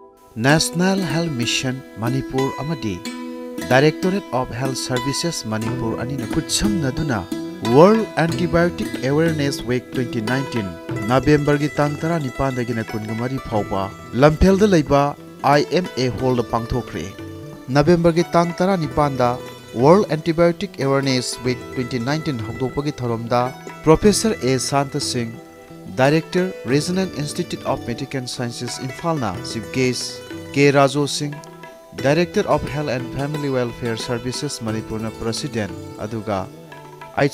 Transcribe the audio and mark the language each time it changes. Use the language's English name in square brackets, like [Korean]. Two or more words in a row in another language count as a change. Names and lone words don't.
[Manipuri] National Health Mission Manipur amadi Directorate of Health Services Manipur anina kutsam naduna World Antibiotic Awareness Week 2019 November gi tang 19 dagina kungamari phawba Lamphel da leiba IMA Hall da pangthokre November gi tang 19 da World Antibiotic Awareness Week 2019 hokdopagi thoromda Professor A Santa Singh Director, Regional Institute of Medical Sciences Imphal na [English] Chief Guest [Manipuri] K. Rajo Singh, Director of Health and Family Welfare Services Manipur na President aduga H.